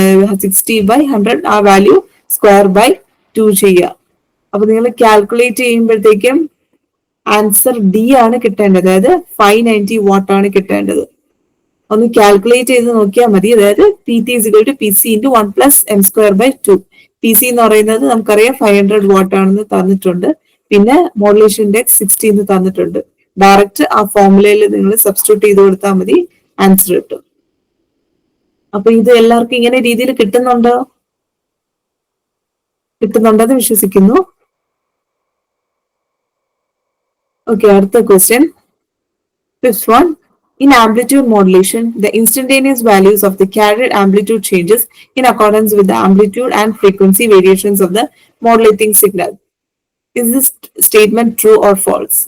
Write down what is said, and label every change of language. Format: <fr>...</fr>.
<ml>60/100 ആ value square by 2 ചെയ്യുക. അപ്പൊ നിങ്ങൾ കാൽക്കുലേറ്റ് ചെയ്യുമ്പോഴത്തേക്കും ആൻസർ D ആണ് കിട്ടേണ്ടത്, അതായത് 590 വാട്ട് ആണ് കിട്ടേണ്ടത്. ഒന്ന് കാൽക്കുലേറ്റ് ചെയ്ത് നോക്കിയാൽ മതി.</ml> <en>അതായത് PT is equal to PC into 1 plus m square by 2.</en> <ml>PC എന്ന് പറയുന്നത് നമുക്കറിയാം 500 വാട്ട് ആണെന്ന് തന്നിട്ടുണ്ട്. പിന്നെ മോഡുലേഷൻ ഇൻഡെക്സ് 60 എന്ന് തന്നിട്ടുണ്ട്. ഡയറക്റ്റ് ആ ഫോർമുലയിൽ നിങ്ങൾ സബ്സ്റ്റിറ്റ്യൂട്ട് ചെയ്ത് കൊടുത്താൽ മതി, ആൻസർ കിട്ടും. അപ്പൊ ഇത് എല്ലാവർക്കും ഇങ്ങനെ രീതിയിൽ കിട്ടുന്നുണ്ടെന്ന് വിശ്വസിക്കുന്നു. Okay, അടുത്ത question.</ml> <en>Fifth one. In amplitude modulation, the instantaneous values of the carrier amplitude changes in accordance with the amplitude and frequency variations of the modulating signal. Is this statement true or false?</en>